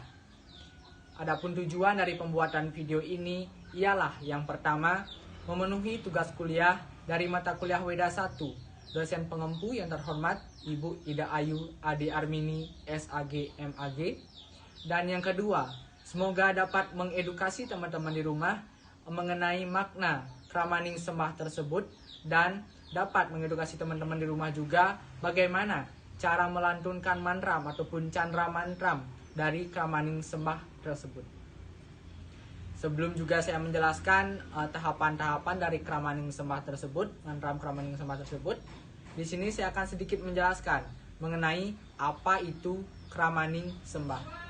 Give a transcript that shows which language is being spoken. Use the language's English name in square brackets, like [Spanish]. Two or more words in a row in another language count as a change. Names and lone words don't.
[Indonesian] Adapun tujuan dari pembuatan video ini ialah yang pertama, memenuhi tugas kuliah dari mata kuliah Weda 1, dosen pengempu yang terhormat Ibu Ida Ayu Ade Armini SAG MAG. Dan yang kedua, semoga dapat mengedukasi teman-teman di rumah mengenai makna Kramaning Sembah tersebut dan dapat mengedukasi teman-teman di rumah juga bagaimana cara melantunkan mantram ataupun candra mantram dari Kramaning Sembah tersebut. Sebelum juga saya menjelaskan tahapan-tahapan dari Kramaning Sembah tersebut, mantram Kramaning Sembah tersebut, di sini saya akan sedikit menjelaskan mengenai apa itu Kramaning Sembah.